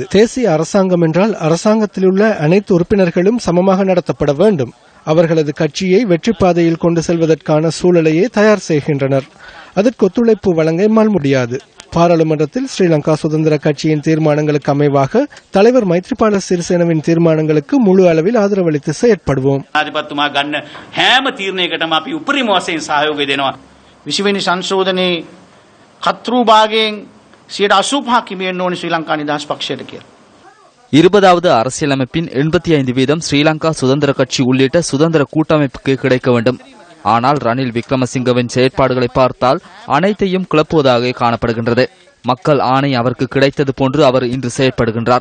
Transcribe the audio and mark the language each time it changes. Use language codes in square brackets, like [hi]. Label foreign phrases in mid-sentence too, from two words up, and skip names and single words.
[ta] தேசிய அரசாங்கம் என்றால் அரசாங்கத்தில் உள்ள அனைத்து உறுப்பினர்களும் சமமாக நடத்தப்பட வேண்டும். அவர்களது கட்சியை வெற்றி பாதையில் கொண்டு செல்வதற்கான சூழலையே தயார் செய்கின்றனர். அதற்கு ஒத்துழைப்பு வழங்க எம்மால் முடியாது. பாராளுமன்றத்தில் ஸ்ரீலங்கா சுதந்திர கட்சியின் தீர்மானங்களுக்கு அமைவாக தலைவர் மைத்ரிபால சிறிசேனவின் தீர்மானங்களுக்கு முழு அளவில் ஆதரவளித்து செயற்படுவோம். [si] ආධිපතිතුමා ගන්න හැම තීරණයකටම අපි උපරිම වශයෙන් සහයෝගය දෙනවා. 20 වෙනි සංශෝධනයේ කතෘ භාගයෙන් 85% හිමිවෙන්න ඕනේ ශ්‍රී ලංකා නිදහස් පක්ෂයට කියලා. [ta] 20வது அரசியலமைப்பின் 85% ஸ்ரீலங்கா சுதந்திர கட்சி உள்ளிட்ட சுதந்திர கூட்டமைப்புக்கு கிடைக்க வேண்டும். ஆனால் ரணில் விக்ரமசிங்கவின் செயற்பாடுகளை பார்த்தால் அனைத்தையும் கிளப்புவதாக காணப்படுகின்றது. மக்கள் ஆணை அவருக்கு கிடைத்தது போன்று அவர் இன்று செயற்படுகின்றார்.